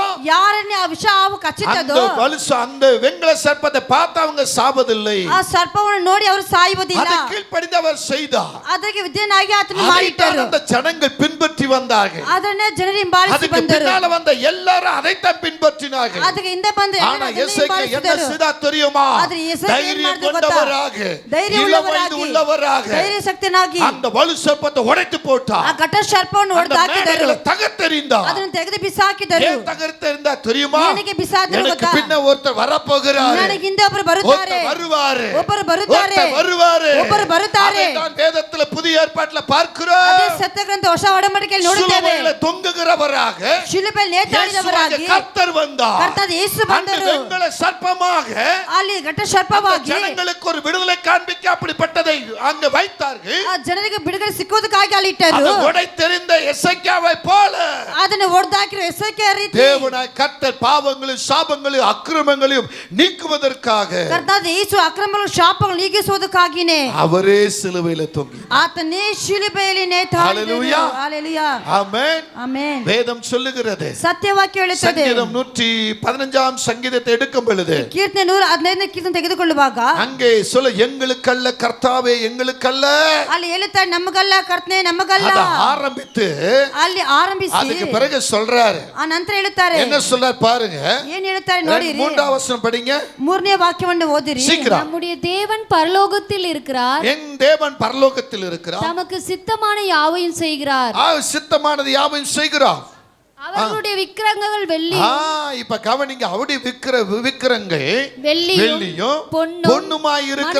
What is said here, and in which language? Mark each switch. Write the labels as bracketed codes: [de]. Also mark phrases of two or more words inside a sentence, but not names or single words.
[kn] ಯಾರನ್ನೇ ಆ ವಿಷ ಹಾವು ಕಚ್ಚಿತ್ತದೋ [ta] அந்த வெண்கல சர்ப்பத்தை பார்த்து அவங்க சாவதில்லை. [kn] ಆ ಸರ್ಪವನ್ನು ನೋಡಿ ಅವರು ಸಾಯುವುದಿಲ್ಲ. [ta] அதை கீழ்ப்படிந்து அவர் செய்தார். [kn] ಅದಕ್ಕೆ ವಿಧೇಯನಾಗಿ ಆತನು [ta] அதைத்தான் [kn] ಮಾಡಿಟ್ಟರು. [ta] அந்த ஜனங்கள் பின்பற்றி வந்தார்கள். [kn] ಅದನ್ನೇ ಜನರು ಹಿಂಬಾಲಿಸಿ [ta] அதுக்கு [kn] ಬಂದರು. [ta] பின்னால வந்த எல்லாரும் அதைத்தான் பின்பற்றினார்கள். [kn] ಅದಕ್ಕೆ ಹಿಂದೆ ಬಂದ [ta] ஆனா எசேக்கியா என்ன செய்தா தெரியுமா? [kn] ಆದ್ರೆ ಎಸೇಕಿಯಾ ಏನ್ [ta] தைரியம் [kn] ಮಾಡಿದ ಗೊತ್ತಾ? [ta] கொண்டவராக, [kn] ಧೈರ್ಯ [ta] இளவயது உள்ளவராக [kn] ಧೈರ್ಯ ಶಕ್ತನಾಗಿ [ta] அந்த வலு சர்ப்பத்தை உடைத்து போட்டார். [kn] ಆ ಘಟ ಸರ್ಪವನ್ನು [ta] அந்த [kn] ಹೊಡೆದು ಹಾಕಿದರು. [ta] மேடைகளை தகர்த்தெறிந்தார். [kn] ಅದನ್ನು ತೆಗೆದು ಬಿಸಾಕಿದರು. [ta] ஏன் தகர்த்தெறிந்தா தெரியுமா? [kn] ಏನಕ್ಕೆ ಬಿಸಾಕಿದರು [ta] எனக்கு [kn] ಗೊತ್ತಾ? [ta] பின்ன ஒருத்தர் வரப்போகிறார், [kn] ನನಗೆ ಹಿಂದೆ ಒಬ್ಬರು ಬರುತ್ತಾರೆ, [ta] ஒருத்தர் வருவாரு, [kn] ಒಬ್ಬರು ಬರುತ್ತಾರೆ, [ta] ஒருத்தர் வருவாரு. [kn] ಒಬ್ಬರು ಬರುತ್ತಾರೆ. [ta] அதைத்தான் வேதத்துல புதிய ஏற்பாட்டுல பார்க்கிறோம். [kn] ಅದೇ ಸತ್ಯಗ್ರಂಥ ಹೊಸ ಒಡಂಬಡಿಕೆಯಲ್ಲಿ ನೋಡುತ್ತೇವೆ. [ta] சிலுவையில தொங்குகிறவராக [kn] ಶಿಲುಬೆಯಲ್ಲಿ ನೇತಾಡಿದವರಾಗಿ [ta] இயேசுவாகிய கர்த்தர் வந்தார். [kn] ಕರ್ತನಾದ ಯೇಸು [ta] அந்த [kn] ಬಂದರು. [ta] வெண்கல சர்ப்பமாக [kn] ಅಲ್ಲಿ ಘಟ ಸರ್ಪವಾಗಿ [ta] ஜனங்களுக்கு ஒரு விடுதலை காண்பிக்க அப்படிப்பட்டதை அங்க வைத்தார்கள். [kn] ಆ ಜನರಿಗೆ ಬಿಡುಗಡೆ ಸಿಕ್ಕುವುದಕ್ಕಾಗಿ ಅಲ್ಲಿ ಇಟ್ಟರು. [ta] அதை உடைத்தெறிந்த எசேக்கியாவை போல [kn] ಅದನ್ನು ಹೊಡೆದಾಕಿರೋ ಎಸೇಕಿಯಾ ರೀತಿ [ta] தேவனாய் கர்த்தர் பாவங்களையும் சாபங்களையும் அக்கிரமங்களையும் நீக்குவதற்காக [kn] ಕರ್ತನಾದ ಯೇಸು ಅಕ್ರಮಗಳು ಶಾಪಗಳು ನೀಗಿಸುವುದಕ್ಕಾಗಿನೇ [ta] அவரೇ சிலுவையில தொங்கி. [kn] ಆತನೇ ಶಿಲುಬೆಯಲ್ಲಿ ನೇತಾಡಿದನು. Hallelujah. ಹಲ್ಲೆಲೂಯಾ. [ta] ஆமென். [kn] ಆಮೆನ್. [ta] வேதம் சொல்லுகிறது, [kn] ಸತ್ಯವಾಕ್ಯ ಹೇಳುತ್ತದೆ. [ta] சங்கீதம் 115 சங்கீதத்தை எடுக்கும் பொழுது [kn] ಕೀರ್ತನೆ 115 ಕೀರ್ತನೆ ತೆಗೆದುಕೊಳ್ಳುವಾಗ [ta] அங்கே சொல்ல, எங்களுக்கல்ல கர்த்தாவே எங்களுக்கல்ல, [kn] ಅಲ್ಲಿ ಹೇಳುತ್ತಾರೆ ನಮಗಲ್ಲ ಕರ್ತನೆ ನಮಗಲ್ಲ. [ta] அத ஆரம்பித்து [kn] ಅಲ್ಲಿ ಆರಂಭಿಸಿ [ta] அதுக்கு பிறகு சொல்றாரு, [kn] ಆ ನಂತರ ಹೇಳುತ್ತಾರೆ, [ta] என்ன சொல்றார் பாருங்க. [kn] ಏನ್ ಹೇಳ್ತಾರೆ ನೋಡಿರಿ. [ta] 3வது வசனம் படிங்க, [kn] 3ನೇ ವಾಕ್ಯವನ್ನು ಓದಿರಿ. [ta] சீக்கிரம். நம்முடைய தேவன் பரலோகத்தில் இருக்கிறார், என் தேவன் பரலோகத்தில் இருக்கிறார், தமக்கு சித்தமான யாவையும் செய்கிறார், சித்தமானது யாவையும் செய்கிறார். அவர்களுடைய விக்கிரகங்கள் வெள்ளி இப்ப கவனிங்க, அவருடைய விக்கிரங்கள் வெள்ளியும் பொன்னுமாய் இருக்கிறது,